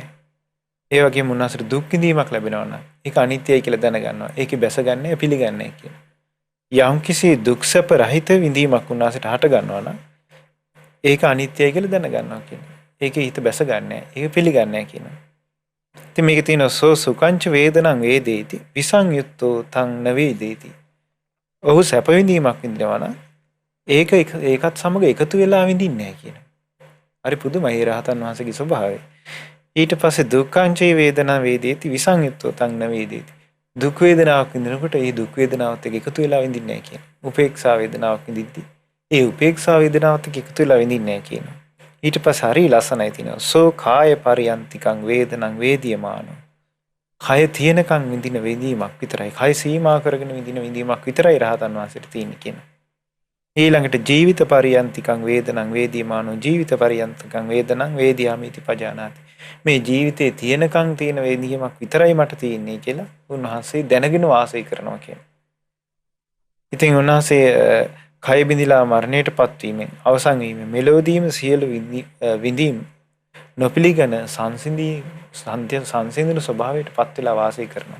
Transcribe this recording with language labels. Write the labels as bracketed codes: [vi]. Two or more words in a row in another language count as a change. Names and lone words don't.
[si] ඒ වගේම උන්වහන්සේට දුක් විඳීමක් ලැබෙනවා නම් ඒක අනිත්‍යයි කියලා දැනගන්නවා. ඒකේ බැස ගන්නෑ පිළිගන්නේ කියලා. යම්කිසි දුක් සැප රහිත විඳීමක් උන්වහන්සේට හට ගන්නවා නම් ඒක අනිත්‍යයි කියලා දැනගන්නවා කියනවා. ඒකේ හිත බැස ගන්නෑ. ඒක පිළිගන්නේ කියනවා. ඉතින් මේකේ තියෙන [pi] සෝ සුකංච වේදනං වේදේති විසංයුත්තෝ තං නවේදේති. [si] ඔහු සැප විඳීමක් විඳිනවා නම් ඒකත් සමග එකතු වෙලා විඳින්නේ නැහැ කියනවා. හරි පුදුමයි රහතන් වහන්සේගේ ස්වභාවය. ඊට පස්සේ [pi] දුක්ඛංච වේදනං වේදේති විසංයුත්තෝ තං නවේදේති. [si] දුක් වේදනාවක් විඳිනකොට ඒ දුක් වේදනාවත් එක්ක එකතු වෙලා විඳින්නේ නැහැ කියනවා. උපේක්ෂා වේදනාවක් විඳිද්දී ඒ උපේක්ෂා වේදනාවත් එක්ක එකතු වෙලා විඳින්නේ නැහැ කියනවා. ඊට පස්සේ හරි ලස්සනයි තියෙනවා. [pi] සෝ කාය පරියන්තිකං වේදනං වේදියමානෝ. [si] කය තියෙනකන් විඳින විඳීමක් විතරයි. කය සීමා කරගෙන විඳින විඳීමක් විතරයි රහතන් වහන්සේට තියෙන්නේ කියනවා. [pi] ඊළඟට ජීවිත පරියන්තිකං වේදනං වේදියමානෝ ජීවිත පරියන්තිකං වේදනං වේදියාමිති පජානාති. [si] මේ ජීවිතේ තියෙනකන් තියෙන විඳීමක් විතරයි මට තියෙන්නේ කියලා උන්වහන්සේ දැනගෙන වාසය කරනවා කියනවා. ඉතින් උන්වහන්සේ කය බිඳිලා මරණයටපත් වීමෙන් අවසන් වීමෙන් මෙලොවදීම සියලු විඳීම් නොපිළිගන සංසිඳන ස්වභාවයටපත් වෙලා වාසය කරනවා.